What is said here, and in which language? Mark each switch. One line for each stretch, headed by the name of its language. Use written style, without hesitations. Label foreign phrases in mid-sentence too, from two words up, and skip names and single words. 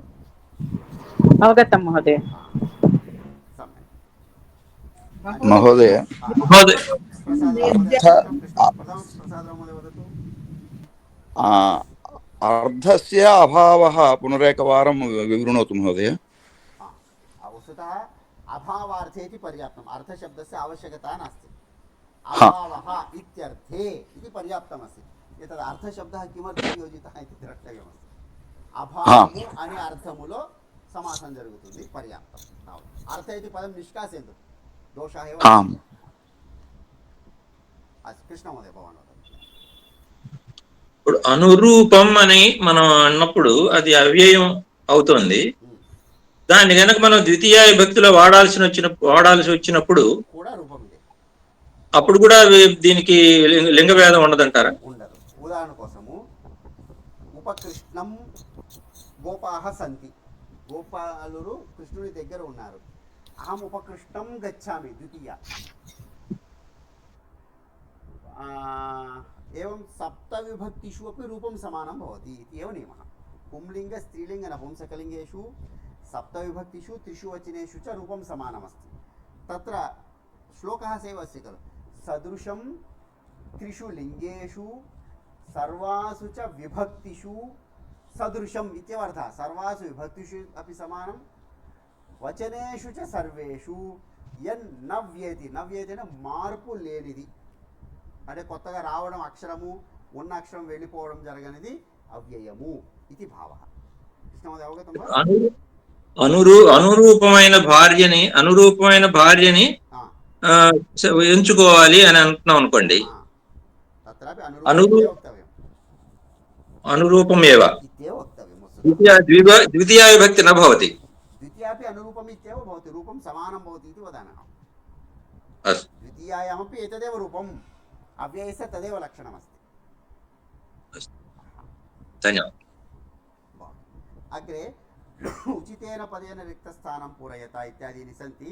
Sanskrit: అవగతం మహోదయ. మహోదయ అర్ధస్య అభావः పునరేకవారం వివృణోతు మహోదయ. वस्तुतः अभावार्थे इति पर्याप्तम्. अर्थशब्दस्य आवश्यकता नास्ति. अभावः इत्यर्थे इति पर्याप्तमस्ति. एतद् अर्थशब्दः किमर्थं योजितः इति द्रष्टव्यमस्ति.
Telugu: अभावము అనే అర్థములో సమాసం జరుగుతుంది, పర్యాప్తం.
Sanskrit: అర్థ ఇది పదం నిష్కాసయంతు దోషः एव. आम्. కృష్ణమోదయ భవాన్.
Telugu: ఇప్పుడు అనురూపం అని మనం అన్నప్పుడు అది అవ్యయం అవుతుంది. దాన్ని కనుక మనం ద్వితీయ విభక్తిలో వాడాల్సి వచ్చినప్పుడు అప్పుడు కూడా దీనికి లింగ భేదం ఉండదంటారా? ఉండదు. ఉదాహరణ కోసము
Sanskrit: ఉపకృష్ణం గోపాహ సంతి,
Telugu: గోపాలురు కృష్ణుని దగ్గర ఉన్నారు.
Sanskrit: అహం ఉపకృష్ణం గచ్చామి ద్వితీయ. एवं सप्तविभक्तिषु अपि रूपं समानं भवति इति एव नियमः. पुंलिङ्ग स्त्रीलिङ्ग नपुंसकलिङ्गेषु सप्तविभक्तिषु 3 वचनेषु च रूपं समानमस्ति. तत्र श्लोकः सेव अस्ति खलु, सदृशं 3 लिङ्गेषु सर्वासु च विभक्तिषु सदृशम् इत्येव अर्थः. सर्वासु विभक्तिषु अपि समानं, वचनेषु च सर्वेषु यन्न व्येति. न व्येति
Telugu: అంటే మార్పు లేనిది, అంటే కొత్తగా రావడం, అక్షరము ఉన్న అక్షరం వెళ్ళిపోవడం జరగనిది అవ్యయము ఇది భావ.
Sanskrit: కృష్ణమోదయ అవగతం?
Telugu: అనురూపమైన భార్యని ఎంచుకోవాలి అని అంటున్నాం అనుకోండి.
Sanskrit: అనురూపమేవ ద్వితీయ విభక్తి న భవతి. द्वितीयापि अनुरूपम् इत्येव भवति, रूपं समानं भवति इति वदामः. अस्तु, द्वितीयायामपि एतदेव रूपम्, अव्ययस्य तदेव लक्षणमस्ति. धन्यवादः. अग्रे उचितेन पदेन रिक्तस्थानं पूरयता इत्यादीनि सन्ति.